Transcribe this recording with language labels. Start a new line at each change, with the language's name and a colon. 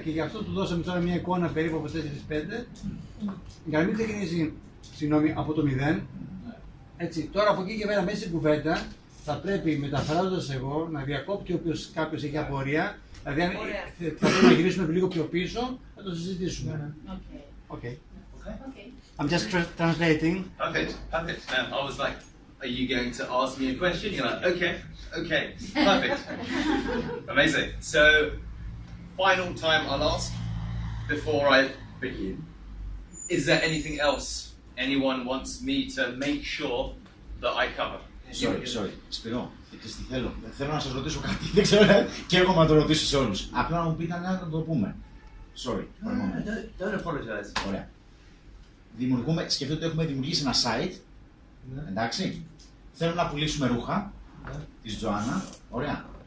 Greek: Και γι' αυτό του δώσαμε τώρα μια εικόνα περίπου από 4-5 για να μην ξεκινήσει από το 0. Έτσι. Τώρα από εκεί και πέρα μέσα στην κουβέντα θα πρέπει μεταφράζοντας εγώ να διακόπτει κάποιος έχει απορία. Δηλαδή, θα πρέπει να γυρίσουμε λίγο πιο πίσω, να το συζητήσουμε.
English: Okay. I'm just translating. Perfect, perfect. I was like, are you going to ask me a question? You're like, okay, perfect. Amazing. So, final time I'll ask before I begin. Is there anything else anyone wants me to make sure that I cover? Sorry.
Greek: Σπυρό, θέλω να σας ρωτήσω κάτι, δεν ξέρω και εγώ να το ρωτήσω σε όλους. Απλά να μου πείτε να το πούμε.
English: Sorry. Don't apologize.
Greek: Ωραία. Σκεφτείτε ότι έχουμε δημιουργήσει ένα site, εντάξει. Θέλω να πουλήσουμε ρούχα της Τζοάννα, ωραία.